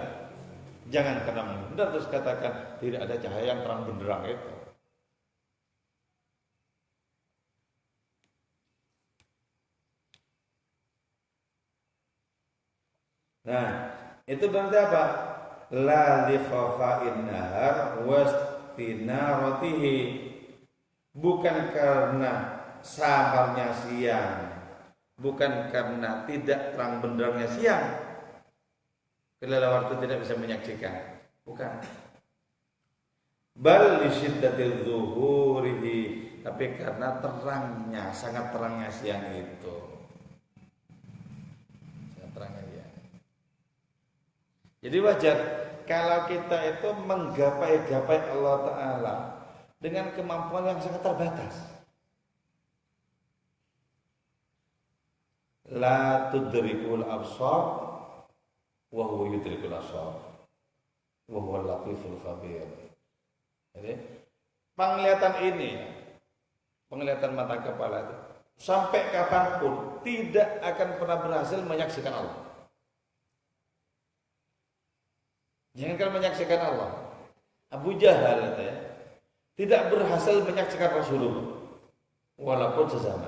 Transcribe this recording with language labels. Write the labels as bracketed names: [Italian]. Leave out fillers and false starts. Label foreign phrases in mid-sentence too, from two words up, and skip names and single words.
[Indonesian] Jangan karena menghindar terus katakan tidak ada cahaya yang terang benderang itu. Nah, itu berarti apa? [Arabic] لا لخفاء النهار واستنارته, [Indonesian] bukan karena samarnya siang, bukan karena tidak terang benderangnya siang kelelawar itu tidak bisa menyaksikan, bukan. [Arabic] بل لشدة ظهوره, [Indonesian] tapi karena terangnya, sangat terangnya siang itu. Sangat terangnya siang. Jadi wajar kalau kita itu menggapai-gapai Allah Ta'ala dengan kemampuan yang sangat terbatas. [Arabic] لا تدركه الأبصار وهو يدرك الأبصار وهو اللطيف الخبير. [Indonesian] Jadi penglihatan ini, penglihatan mata kepala itu sampai kapanpun tidak akan pernah berhasil menyaksikan Allah. Jangankan menyaksikan Allah, Abu Jahal itu ya, tidak berhasil menyaksikan Rasulullah walaupun sezaman.